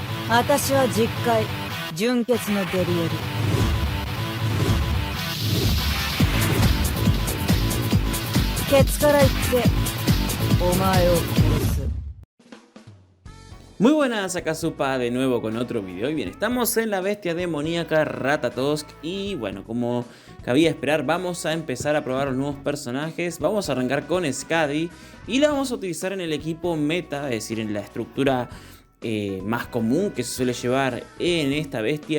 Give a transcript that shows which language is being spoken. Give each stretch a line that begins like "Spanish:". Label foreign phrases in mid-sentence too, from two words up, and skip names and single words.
Japanese: 私は実戒純潔のデリエル。ケツから言ってお前を殺す。
Spanish: Muy buenas, acá Supa de nuevo con otro video. Y bien, estamos en la bestia demoníaca Ratatosk. Y bueno, como cabía esperar, vamos a empezar a probar los nuevos personajes. Vamos a arrancar con Skadi y la vamos a utilizar en el equipo meta, es decir, en la estructura más común que se suele llevar en esta bestia.